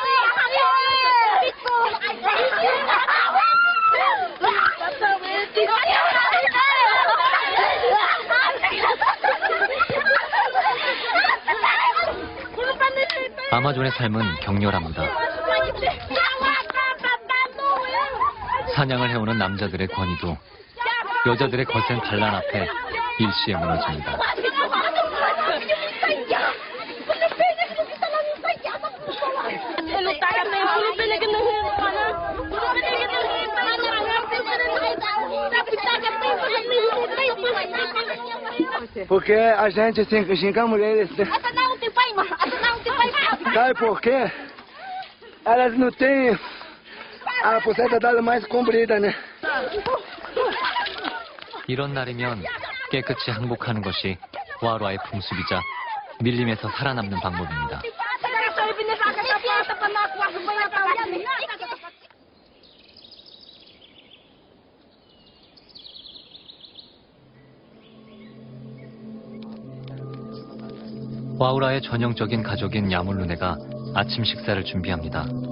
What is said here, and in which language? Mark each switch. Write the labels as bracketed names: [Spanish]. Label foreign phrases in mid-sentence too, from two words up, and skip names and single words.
[Korean] 아마존의 삶은 격렬합니다. 사냥을 해오는 남자들의 권위도 여자들의 거센 반란 앞에 일시에 무너집니다. [Portuguese] Porque a gente cinco mulheres. Sabe por quê? Elas não têm a buceta dela mais comprida, né? [Korean] 이런 날이면 깨끗이 항복하는 것이 와루아의 풍습이자 밀림에서 살아남는 방법입니다. 와우라의 전형적인 가족인 야물루네가 아침 식사를 준비합니다.